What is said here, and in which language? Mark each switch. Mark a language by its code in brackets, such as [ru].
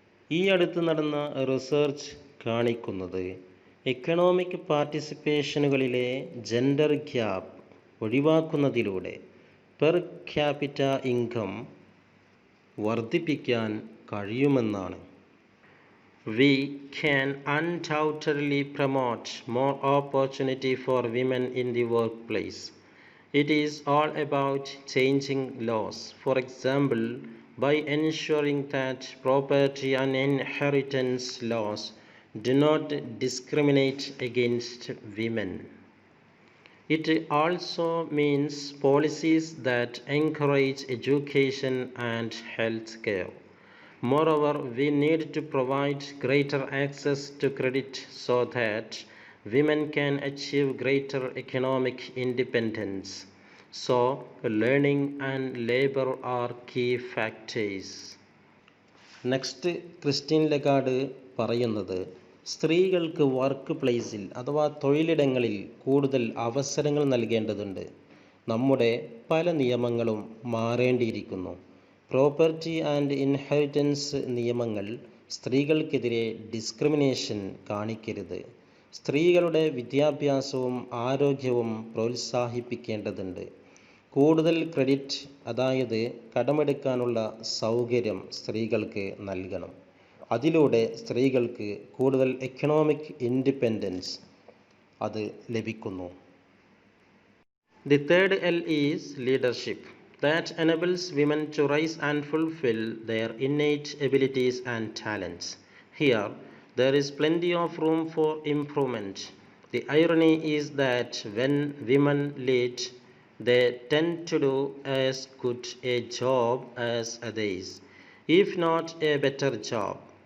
[ml] ഈ അടുത്ത് നടന്ന റിസർച്ച് കാണിക്കുന്നത് economic പാർട്ടിസിപ്പേഷനുകളിലെ gender gap ഒഴിവാക്കുന്നതിലൂടെ per capita income വർദ്ധിപ്പിക്കാൻ കഴിയുമെന്നാണ്. [en] We can undoubtedly promote more opportunity for women in the workplace. It is all about changing laws. For example, by ensuring that property and inheritance laws do not discriminate against women. It also means policies that encourage education and health care. Moreover, we need to provide greater access to credit so that women can achieve greater economic independence. So, learning and labor are key factors. [ml] Next Christine Lagarde പറയുന്നത് സ്ത്രീകൾക്ക് work പ്ലേസിൽ അഥവാ തൊഴിലിടങ്ങളിൽ കൂടുതൽ അവസരങ്ങൾ നൽകേണ്ടതുണ്ട്. നമ്മുടെ പല നിയമങ്ങളും മാറേണ്ടിയിരിക്കുന്നു. പ്രോപ്പർട്ടി ആൻഡ് ഇൻഹെറിറ്റൻസ് നിയമങ്ങൾ സ്ത്രീകൾക്കെതിരെ ഡിസ്ക്രിമിനേഷൻ കാണിക്കരുത്. സ്ത്രീകളുടെ വിദ്യാഭ്യാസവും ആരോഗ്യവും പ്രോത്സാഹിപ്പിക്കേണ്ടതുണ്ട്. കൂടുതൽ ക്രെഡിറ്റ് അതായത് കടമെടുക്കാനുള്ള സൗകര്യം സ്ത്രീകൾക്ക് നൽകണം. അതിലൂടെ സ്ത്രീകൾക്ക് കൂടുതൽ എക്കണോമിക് ഇൻഡിപെൻഡൻസ് അത് ലഭിക്കുന്നു. [en] The third L is leadership. That enables women to rise and fulfill their innate abilities and talents. Here, there is plenty of room for improvement. The irony is that when women lead, they tend to do as good a job as others, if not a better job.